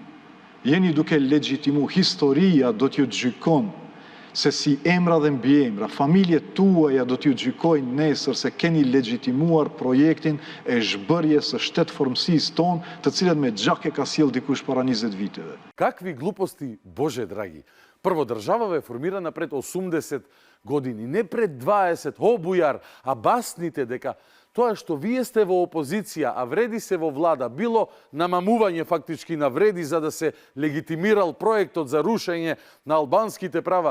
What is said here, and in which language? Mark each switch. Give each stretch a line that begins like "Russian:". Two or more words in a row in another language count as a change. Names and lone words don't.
Albanian: Jeni duke legjitimu. Historia do t'ju gjykon se si emra dhe mbiemra, familjet tuaja do t'ju gjykojnë nesër se keni legjitimuar projektin e zhbërjes së shtetformësisë tonë, të cilat me gjak e ka sjell dikush para 20 viteve.
Macedonian: Какви глупости, Боже драги. Прво, државава е формирана пред 80 години, не пред 20. О, Бујар, а басните дека тоа што вие сте во опозиција, а Вреди се во влада, било намамување фактички на Вреди за да се легитимирал проектот за рушење на албанските права.